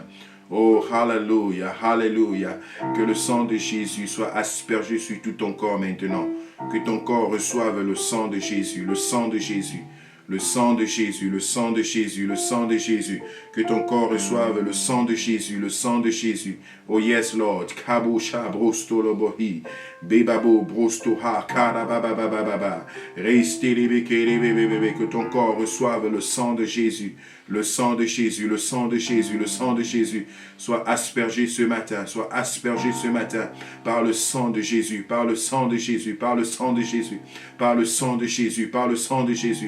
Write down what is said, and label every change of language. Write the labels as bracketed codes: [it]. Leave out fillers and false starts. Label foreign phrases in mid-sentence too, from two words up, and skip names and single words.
[fr] Oh, hallelujah, hallelujah. Que le sang de Jésus soit aspergé sur tout ton corps maintenant. Que ton corps reçoive le sang de Jésus, le sang de Jésus. Le sang de Jésus, le sang de Jésus, le sang de Jésus. Que ton corps reçoive le sang de Jésus, le sang de Jésus. [en] Oh yes, Lord. Kabusha brostolobohi. Bebabo, brostoha, karabababababa. [fr] Que ton corps reçoive le sang de Jésus. Le sang de Jésus, le sang de Jésus, le sang de Jésus soit aspergé ce matin, soit aspergé ce matin par le sang de Jésus, par le sang de Jésus, par le sang de Jésus, par le sang de Jésus, par le sang de Jésus.